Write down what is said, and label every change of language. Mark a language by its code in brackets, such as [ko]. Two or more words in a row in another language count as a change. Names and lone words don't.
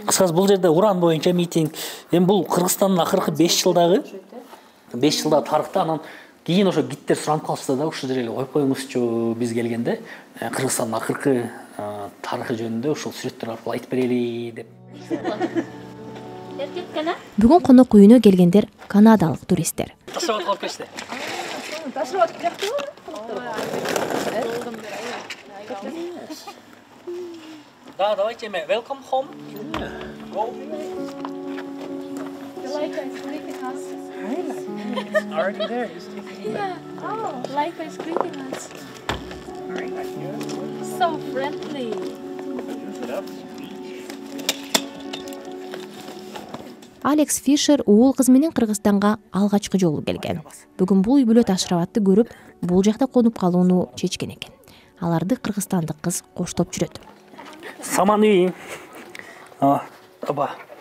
[ky] Кыскасы бул жерде уран боюнча митинг. Эми бул Кыргызстандын акыркы 5 жылдагы 5 жылда тарыхта анан кийин ошо гидтер суранып калышты да ушул жерге коюп коюңузчу биз келгенде Кыргызстандын акыркы тарыхы жөнүндө ушул сүрөттөр аркылуу айтып берели деп. Бүгүн конок үйүнө келгендер канадалык туристтер. Ташырап калып кетишти. Ташырап кетиптиби? [ru] Да, давайте мы [en] welcome home. Go. Like ice greeting us. Already there. Yeah. Oh, like ice greeting us. So friendly. [ky] Алекс Фишер уул кызы менен Кыргызстанга алгачкы жолу келген. Бүгүн бул үй бүлө Ташырабатты көрүп, бул жакта конуп калууну чечкен экен. Аларды кыргызстандык кыз коштоп жүрөт. Саман үй. Аба.